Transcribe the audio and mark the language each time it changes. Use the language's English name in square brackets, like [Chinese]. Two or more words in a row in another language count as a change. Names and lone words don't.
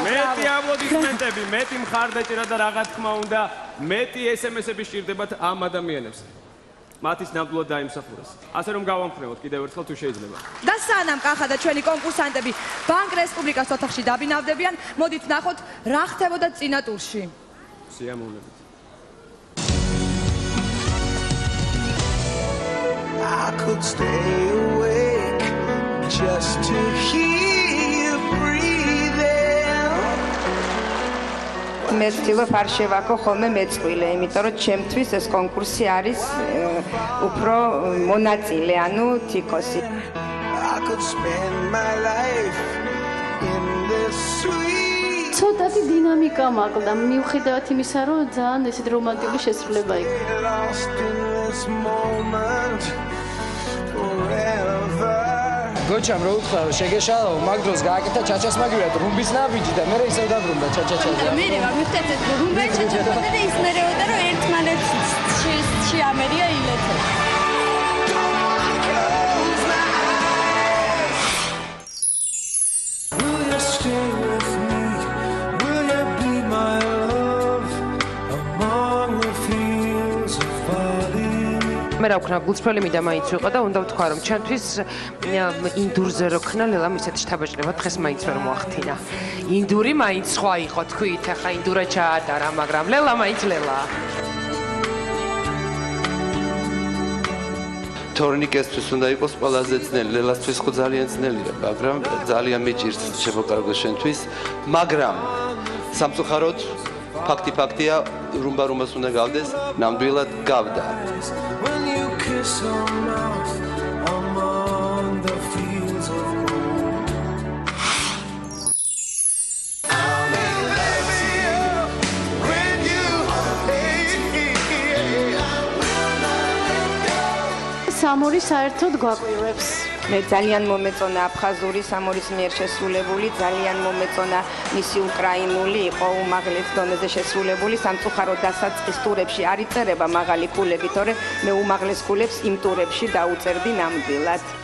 [Georgian] მეტი აპლოდისმენტები, მეტი მხარდაჭერა და რა თქმა უნდა, მეტი SMS-ები სჭირდებათ ამ ადამიანებს. მათის ნამდვილად დაიმსახურეს. ასე რომ გავამხნევოთ კიდევ ერთხელ თუ შეიძლება. და სანამ კახა და ჩვენი კონკურსანტები ბანკ რესპუბლიკას ოთახში დაბინავდებიან, მოდით ნახოთ რა ხდებოდა წინა ტურში. სიამოვნებით. [English] I could stay awake just to hear you breathing. [Georgian] მე ვთქვი არ შევაქო ხოლმე მეწყვილე, იმიტომ რომ ჩემთვის ეს კონკურსი არის უფრო მონაწილე, ანუ თიკოსი. [English] I could spend my life in this sweet. [Georgian] ცოტათი დინამიკა მაკლდა, მიუხედავად იმისა, რომ ძალიან ესეთი რომანტიკული შესრულება იქ. [English] Lost in this moment forever. [Georgian] გოჩამ რო უთხრა რომ შეგეშალო, მაგ დროს გააკეთა ჩაჩას მაგივრად რუმბის ნაბიჯი და მე ისევ დაბრუნდა ჩაჩაჩაზე. მე რა მივხვდეთ ეს რუმბის ჩაჩაჩა და ისმერეოდა რომ ერთმანეთს შეამერია ილეთო. [English] Will you stay with me? Will you be my love among the fields of barley? [Georgian] მე რა ვქნა გულწრფელი მინდა მაინც ვიყო და უნდა ვთქვა რომ ჩვენთვის ინდურზე რო ქნა ლელამ ისეთი შთაბეჭდება დღეს მაინც ვერ მოახდინა. ინდური მაინც სხვა იყო თქვით, ახლა ინდურა ჩაატარა, მაგრამ ლელა მაინც ლელა. თორნიკესთვის უნდა იყოს ყველაზე ძნელი, ლელასთვის ხო ძალიან ძნელია, მაგრამ ძალიან მიჭირს შემოკარგო შენთვის, მაგრამ სამწუხაროდ ფაქტია, რუმბას უნდა გავდეს, ნამდვილად გავდა. [English] When you kiss her mouth among the fields of gold. [Georgian] სამორი საერთოდ გვაკვირვებს. მე ძალიან მომეწონა აფხაზური სამორის მიერ შესრულებული, ძალიან მომეწონა მისი უკრაინული, იყო უმაღლეს დონეზე შესრულებული, სამწუხაროდ დასაწყის ტურებში არ იწერება მაღალი ქულები, თორე მე უმაღლეს ქულებს იმ ტურებში დაუწერდი ნამდვილად.